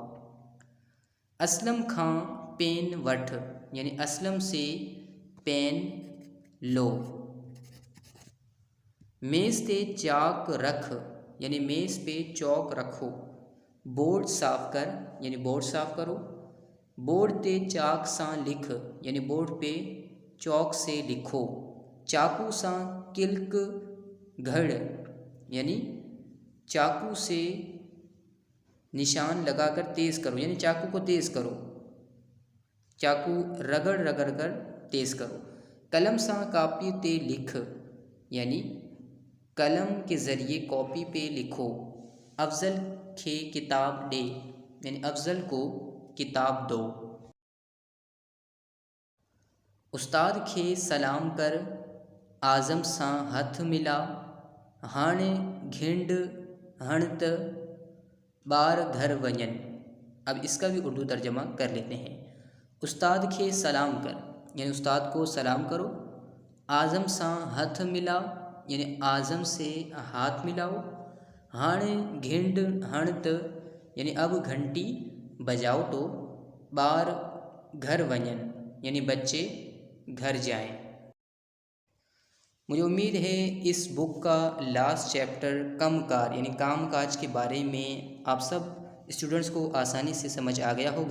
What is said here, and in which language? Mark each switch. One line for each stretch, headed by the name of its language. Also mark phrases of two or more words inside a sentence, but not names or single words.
Sindhi: असलम खां पेन वठ
Urdu: یعنی اسلم سے پین لو.
Sindhi: मेज़ ते चाक रख
Urdu: یعنی میز پہ چاک رکھو.
Sindhi: बोर्ड साफ़ कर
Urdu: یعنی بورڈ صاف کرو.
Sindhi: बोर्ड ते चाक सां लिख
Urdu: یعنی بورڈ پہ چاک سے لکھو.
Sindhi: चाकू सां किल्क घड़
Urdu: یعنی چاقو سے نشان لگا کر تیز کرو یعنی چاقو کو تیز کرو. چاقو رگڑ رگڑ کر تیز کرو.
Sindhi: कलम सां कापी ते लिख
Urdu: یعنی قلم کے ذریعے کاپی پہ لکھو.
Sindhi: अफजल खे किताब दे
Urdu: یعنی افضل کو کتاب دو.
Sindhi: उस्ताद खे सलाम कर, आज़म सां हथ मिला, हाणे घिंड हणत बार घर वञन।
Urdu: اب اس کا بھی اردو ترجمہ کر لیتے ہیں.
Sindhi: उस्ताद खे सलाम कर
Urdu: یعنی استاد کو سلام کرو.
Sindhi: आज़म सां हथ मिला
Urdu: یعنی اعظم سے ہاتھ ملاؤ.
Sindhi: हाणे घिंड हणत
Urdu: یعنی اب گھنٹی بجاؤ تو.
Sindhi: बार घर वञन
Urdu: یعنی بچے گھر جائیں. مجھے امید ہے اس بک کا
English: last chapter
Sindhi: कम कार
Urdu: یعنی کام کاج کے بارے میں آپ سب اسٹوڈنٹس کو آسانی سے سمجھ آ گیا ہوگا.